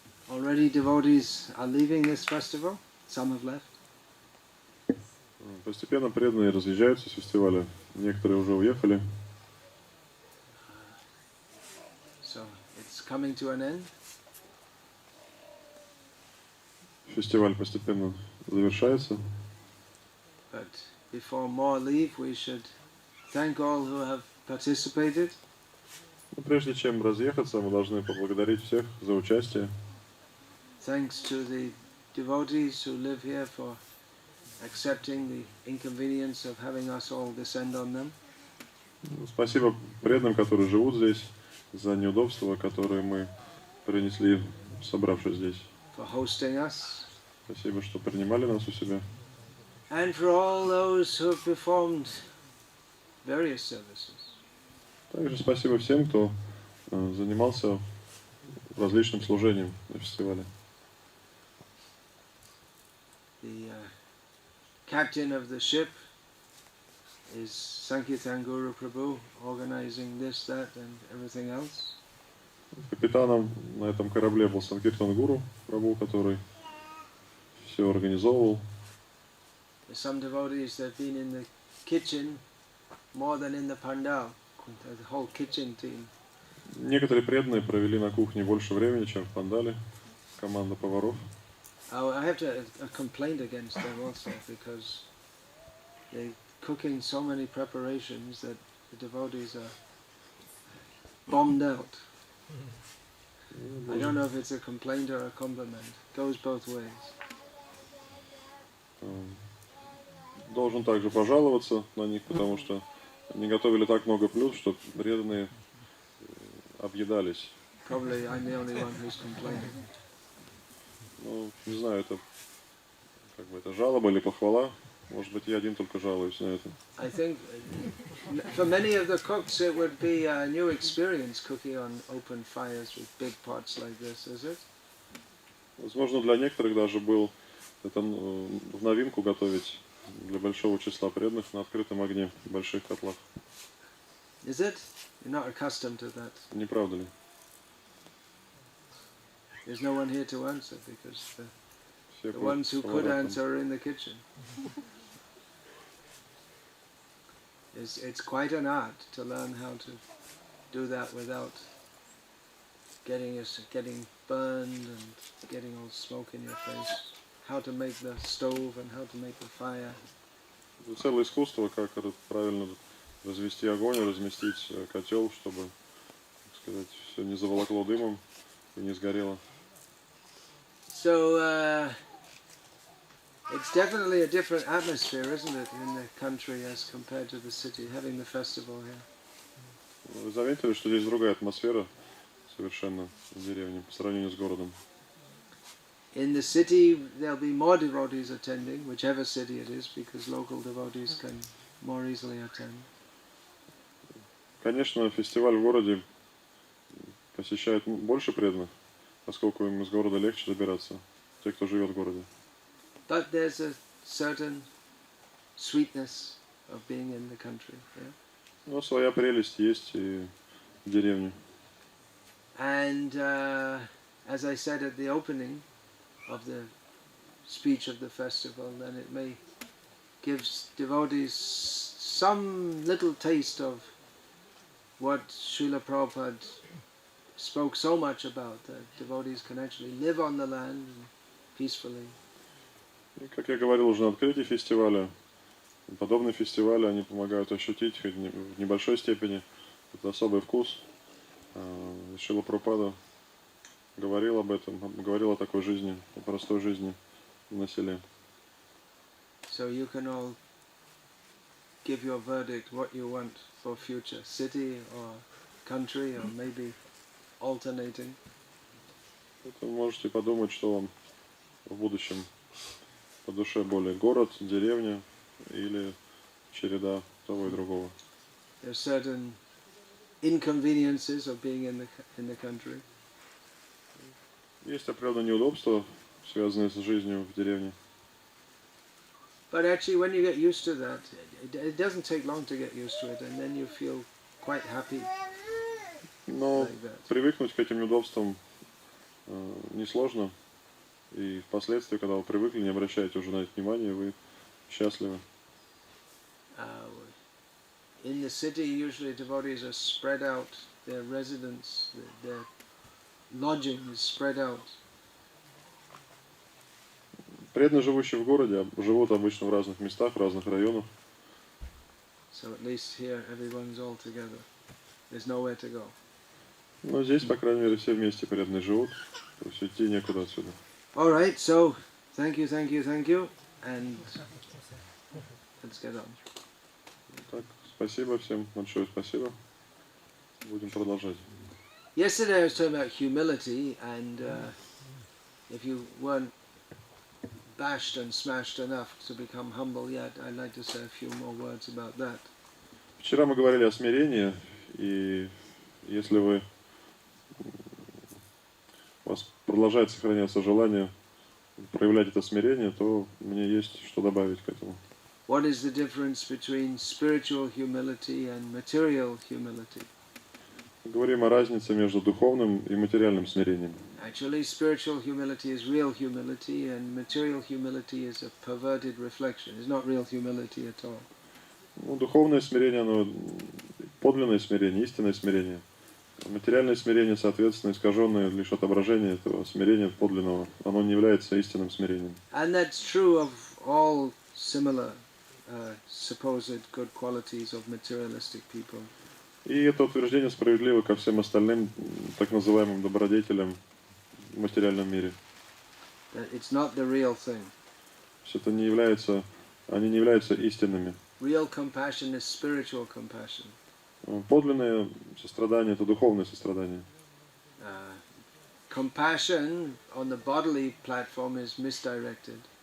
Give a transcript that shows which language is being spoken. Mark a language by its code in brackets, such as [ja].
[en] Already devotees are leaving this festival. Some have left. [ru] Постепенно преданные разъезжаются с фестиваля. Некоторые уже уехали. [en] So it's coming to an end. [ru] Фестиваль постепенно завершается. [en] But before more leave, we should thank all who have participated. [ru] Но прежде чем разъехаться, мы должны поблагодарить всех за участие. [en] Thanks to the devotees who live here for accepting the inconvenience of having us all descend on them. [ru] Спасибо преданным, которые живут здесь, за неудобства, которые мы принесли, собравшись здесь. [en] For hosting us. [ru] Спасибо, что принимали нас у себя. [en] And for all those who have performed various services. [ru] Также спасибо всем, кто занимался различным служением на фестивале. [en] The captain of the ship is Sankirtan Guru Prabhu, organizing this, that, and everything else. [ru] Капитаном на этом корабле был Санкиртан Гуру Прабhu, который все организовывал. [en] Some devotees that have been in the kitchen more than in the pandal, the whole kitchen team. [ru] Некоторые преданные провели на кухне больше времени, чем в пандале. Команда поваров. [en] I have a complaint against them also because they're cooking so many preparations that the devotees are bombed out. I don't know if it's a complaint or a compliment. It goes both ways. [ru] Должен также пожаловаться на них, потому что они готовили так много блюд, что преданные объедались. [en] Probably I'm the only one who's complaining. [ru] Ну, не знаю, это как бы это жалоба или похвала. Может быть, я один только жалуюсь на это. [en] I think for many of the cooks it would be a new experience cooking on open fires with big pots like this, is it? [ru] Возможно, для некоторых даже был это в новинку готовить для большого числа преданных на открытом огне в больших котлах. [en] Is it? You're not accustomed to that. [ru] Не правда ли? [en] There's no one here to answer because [ru] Все [en] the ones who could [ru] сковородкам. [en] answer are in the kitchen. It's quite an art to learn how to do that without getting burned and getting all smoke in your face. How to make the stove and how to make the fire. [ru] Это целое искусство, как правильно развести огонь, разместить котел, чтобы, так сказать, все не заволокло дымом и не сгорело. [en] So it's definitely a different atmosphere, isn't it, in the country as compared to the city, having the festival here. [ru] Вы заметили, что здесь другая атмосфера совершенно в деревне по сравнению с городом? [en] In the city there'll be more devotees attending, whichever city it is, because local devotees can more easily attend. [ru] Конечно, фестиваль в городе посещает больше преданных, поскольку им из города легче добираться, те, кто живет в городе. [en] But there's a certain sweetness of being in the country. Yeah? [ru] Но своя прелесть есть и в деревне. [en] And as I said at the opening of the speech of the festival, then it may give devotees some little taste of what Srila Prabhupada spoke so much about, that devotees can actually live on the land peacefully. [ru] И, как я говорил уже на открытии фестиваля, подобные фестивали, они помогают ощутить хоть в небольшой степени этот особый вкус. Шрила Прабхупада говорил об этом, говорил о такой жизни, о простой жизни на селе. [en] So you can all give your verdict what you want for future, city or country or maybe alternating. [ru] Вы можете подумать, что вам в будущем по душе более город, деревня или череда того и другого. [en] There are certain inconveniences of being in the country. [ru] Есть определенные неудобства, связанные с жизнью в деревне. [en] But actually when you get used to that, it doesn't take long to get used to it, and then you feel quite happy. [ru] Но [en] like that. [ru] привыкнуть к этим неудобствам несложно. И впоследствии, когда вы привыкли, не обращаете уже на это внимания, вы счастливы. [en] In the city, usually devotees are spread out. Their residence, their lodging is spread out. [ru] Преданные, живущие в городе, живут обычно в разных местах, в разных районах. [en] So at least here, everyone's all together. There's nowhere to go. [ru] Но здесь, по крайней мере, все вместе преданные живут. То есть идти некуда отсюда. [en] All right, so thank you, and let's get on. [ru] Так, спасибо всем, большое спасибо. Будем продолжать. [en] Yesterday I was talking about humility, and if you weren't bashed and smashed enough to become humble yet, I'd like to say a few more words about that. [ru] Вчера мы говорили о смирении, и если у вас продолжает сохраняться желание проявлять это смирение, то мне есть что добавить к этому. [en] What is the difference between spiritual humility and material humility? [ru] Говорим о разнице между духовным и материальным смирением. [en] Actually, spiritual humility is real humility, and material humility is a perverted reflection. It's not real humility at all. [ru] Ну, духовное смирение, оно подлинное смирение, истинное смирение. Материальное смирение, соответственно, искаженное лишь отображение этого смирения подлинного. Оно не является истинным смирением. [en] And that's true of all similar supposed good qualities of materialistic people. [ru] И это утверждение справедливо ко всем остальным так называемым добродетелям в материальном мире. [en] It's not the real thing. [ru] То есть это не является, они не являются истинными. [en] Real compassion is spiritual compassion. [ru] Подлинное сострадание – это духовное сострадание. [en] Compassion on the bodily platform is misdirected.